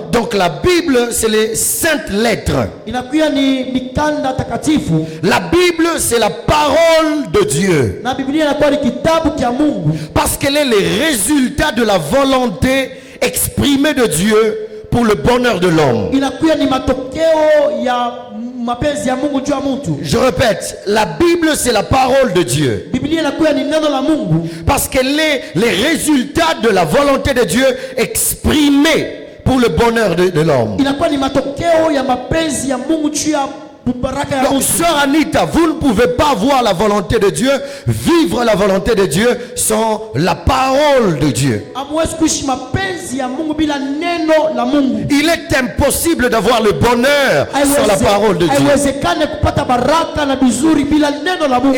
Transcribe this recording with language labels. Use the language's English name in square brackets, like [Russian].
[French] Donc la Bible, c'est les saintes lettres. [Swahili] Inakuwa ni mikanda takatifu. [French] La Bible, c'est la parole de Dieu. [Swahili] Na Biblia inakuwa ni kitabu cha Mungu. [French] Parce qu'elle est le résultat de la volonté exprimée de Dieu pour le bonheur de l'homme. [Swahili] Inakuwa ni matokeo ya mapenzi ya Mungu juu ya mtu. [French] Je répète, la Bible, c'est la parole de Dieu. [Swahili] Biblia inakuwa ni neno la Mungu. [French] Parce qu'elle est les résultats de la volonté de Dieu exprimée pour le bonheur de l'homme. [Swahili] Inakuwa ni matokeo ya mapenzi ya Mungu juu ya baraka ya [French] Donc, [Swahili] Mungu. [French] sœur Anita, vous ne pouvez pas voir la volonté de Dieu, vivre la volonté de Dieu sans la parole de Dieu. [Swahili] Hamwezi kuishi mapenzi ya Mungu bila neno la Mungu. [French] Il est impossible d'avoir le bonheur sans la parole de Dieu. [Swahili] Haiwezekane kupata baraka na bizuri bila neno la Mungu.